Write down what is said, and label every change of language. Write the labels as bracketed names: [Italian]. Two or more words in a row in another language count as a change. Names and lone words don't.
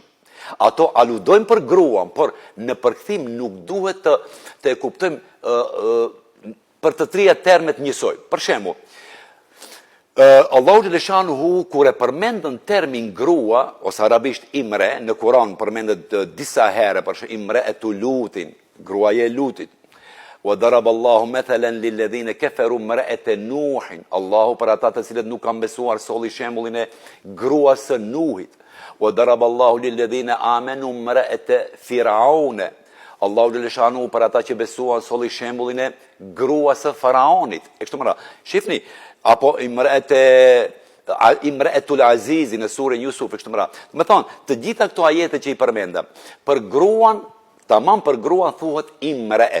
[Albanian] Ato aludojnë për gruan, por në përkthim nuk duhet të e kuptojmë për të trija termet njësoj. Për shembull, Allahu xhaleshanuhu kur e përmendën termin grua ose arabisht imre, në Kur'an përmendet disa herë, për shembull [Arabic] امرأة لوط, [Albanian] gruaja e Lutit. [Arabic] وضرب الله مثلا للذين كفروا امرأة نوح. [Albanian] Allahu për ata të cilët nuk kanë besuar solli shembullin e gruas së Nuhit. [Arabic] وضرب الله للذين آمنوا امرأة فرعون. [Albanian] Allahu xhaleshanuhu për ata që besuan solli shembullin e gruas së Faraonit. E kështu me radhë. Shifni, apo [Arabic] امرأة العزيز [Albanian] në surën Yusuf, e kështu me radhë. Do të thonë, të gjitha këto ajete që i përmenda, për gruan, tamam për gruan thuhet imre'e.